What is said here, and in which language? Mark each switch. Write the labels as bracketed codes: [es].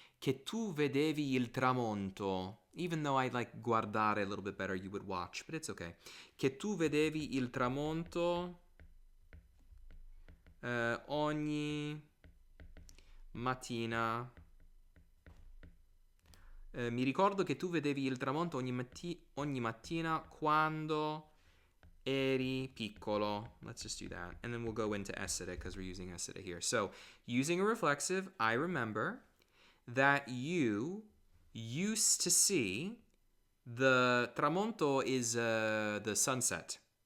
[it] Che tu vedevi il tramonto. [en] Even though I like guardare a little bit better, you would watch, but it's okay. [it] Che tu vedevi il tramonto ogni mattina. Mi ricordo che tu vedevi il tramonto ogni mattina quando eri piccolo. [en] Let's just do that. And then we'll go into essere because we're using essere here. So, using a reflexive, I remember that you used to see the tramonto is the sunset.